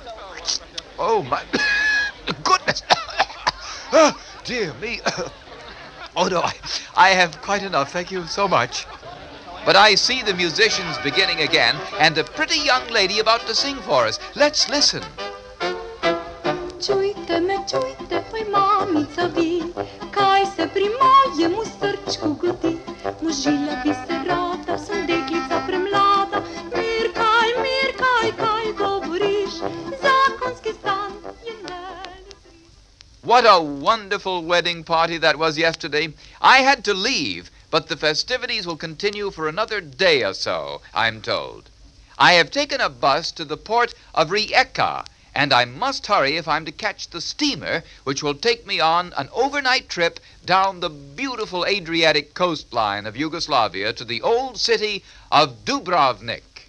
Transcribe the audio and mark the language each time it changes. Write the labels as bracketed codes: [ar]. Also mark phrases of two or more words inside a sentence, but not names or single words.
[en] Oh, my goodness. Oh, dear me. Oh, no, I have quite enough, thank you so much. But I see the musicians beginning again, and a pretty young lady about to sing for us. Let's listen. [sl] Čujte me, oj mamica vi, kaj se pri mojemu srčku godi. Možila bi se rada, sem deklica premlada. Mir, kaj govoriš, zakonski stan je velik. [en] What a wonderful wedding party that was yesterday. I had to leave, but the festivities will continue for another day or so, I'm told. I have taken a bus to the port of Rijeka, and I must hurry if I'm to catch the steamer, which will take me on an overnight trip down the beautiful Adriatic coastline of Yugoslavia to the old city of Dubrovnik.